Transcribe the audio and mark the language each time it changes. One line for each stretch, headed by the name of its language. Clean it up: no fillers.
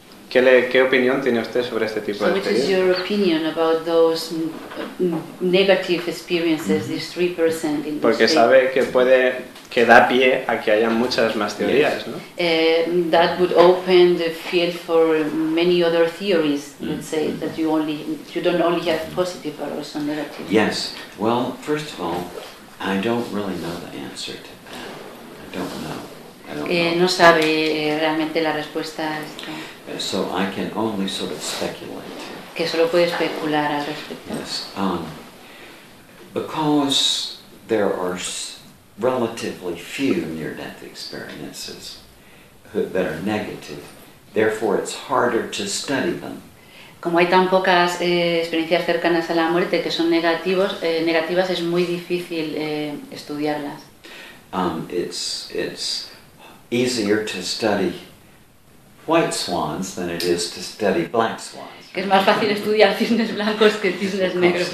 Spanish: ¿Qué opinión tiene usted sobre este tipo de experiencias?
English: What is your opinion about those negative experiences, these 3% in this?
Spanish: Porque sabe que da pie a que haya muchas más teorías, ¿no?
English: That would open the field for many other theories. Let's say that you don't only have positive but also negative. Yes. Well, first of all, I don't really know the answer to that. I don't know.
Spanish: No sabe realmente la respuesta a esto.
English: So I can only sort of speculate.
Spanish: Que solo puede especular al respecto.
English: Yes. Because there are relatively few near-death experiences that are negative, therefore it's harder to study them.
Spanish: Como hay tan pocas experiencias cercanas a la muerte que son negativas, es muy difícil estudiarlas.
English: It's easier to study white swans than it is to study black swans.
Spanish: Que es más fácil estudiar cisnes blancos que cisnes negros.